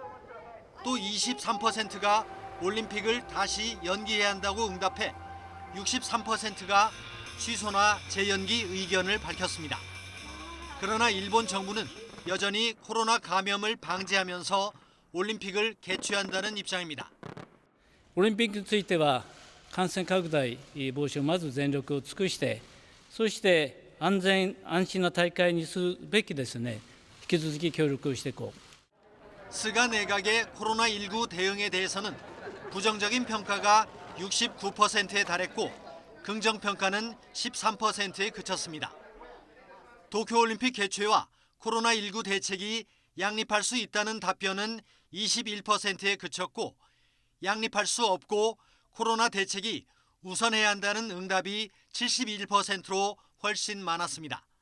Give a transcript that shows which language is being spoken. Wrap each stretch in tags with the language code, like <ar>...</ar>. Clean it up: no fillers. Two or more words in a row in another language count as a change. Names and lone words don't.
<ko>또 23%가 올림픽을 다시 연기해야 한다고 응답해 63%가 취소나 재연기 의견을 밝혔습니다. 그러나 일본 정부는 여전히 코로나 감염을 방지하면서 올림픽을 개최한다는 입장입니다.</ko> <ja>オリンピックについては感染拡大防止をまず全力を尽くして、そして安全安心な大会にするべきですね。引き続き協力をしていこう。</ja> <ko>스가 내각의 코로나19 대응에 대해서는 부정적인 평가가 69%에 달했고 긍정 평가는 13%에 그쳤습니다. 도쿄올림픽 개최와 코로나19 대책이 양립할 수 있다는 답변은 21%에 그쳤고 양립할 수 없고 코로나 대책이 우선해야 한다는 응답이 71%로 훨씬 많았습니다.</ko>